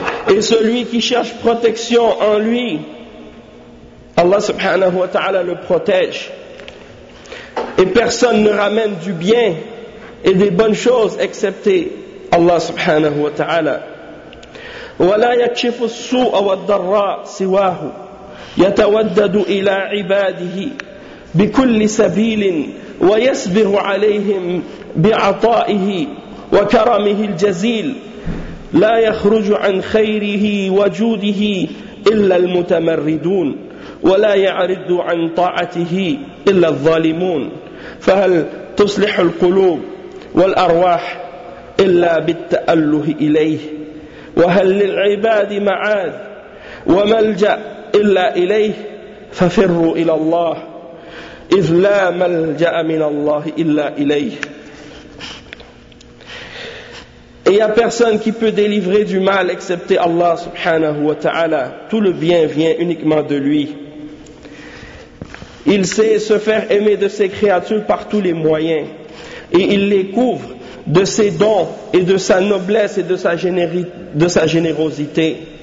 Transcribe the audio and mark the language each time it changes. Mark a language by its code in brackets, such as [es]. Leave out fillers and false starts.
[fr] Et celui qui cherche protection en lui, Allah subhanahu wa ta'ala le protège. Et personne ne ramène du bien et des bonnes choses excepté Allah subhanahu wa ta'ala. [ar] وَلَا يَكْشِفُ السُّوءَ وَالضَّرَّاءِ سِوَاهُ يَتَوَدَّدُ إِلَىٰ عِبَادِهِ بِكُلِّ سَبِيلٍ ويسبغ عليهم بعطائه وكرمه الجزيل لا يخرج عن خيره وجوده إلا المتمردون ولا يعرض عن طاعته إلا الظالمون فهل تصلح القلوب والأرواح إلا بالتأله إليه وهل للعباد معاد وملجأ إلا إليه ففروا إلى الله إِذْ لَا مَلْجَأَ مِنَ اللَّهِ إِلَّا إِلَيْهِ. [fr] Et il n'y a personne qui peut délivrer du mal excepté Allah subhanahu wa ta'ala. Tout le bien vient uniquement de lui. Il sait se faire aimer de ses créatures par tous les moyens. Et il les couvre de ses dons et de sa noblesse et de sa générosité.